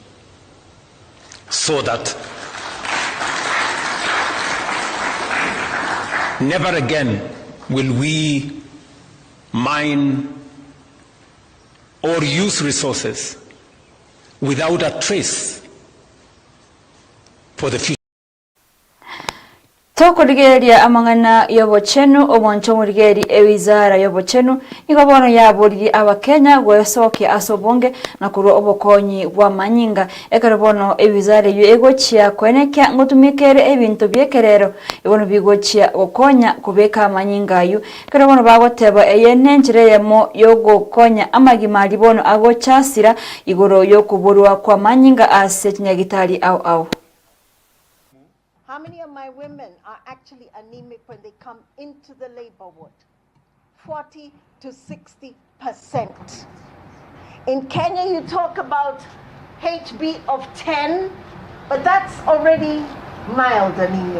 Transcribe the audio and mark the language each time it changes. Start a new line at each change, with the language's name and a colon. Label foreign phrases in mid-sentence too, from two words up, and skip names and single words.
English: So that never again will we mine or use resources without a trace for the future.
Gusii: Tokurigeria amangana yobochenu oboncho murigeri ewizara yobochenu niko bono yaburiri abakenya gwesoke asobonge nakuru obokonyi bwa manyinga ekero bono ewizara yo egochia kwenekya ngotumikere ebintu byekerero ibono bigochia okonya kubeka manyinga yu kero bono bagoteba eyenenjire yemo yogokonya amagimali bono agochasira igoro yokuburwa kwa manyinga ase kinyagitari au.
English: How many of my women are actually anemic when they come into the labor ward? 40 to 60%. In Kenya, you talk about HB of 10, but that's already mild anemia.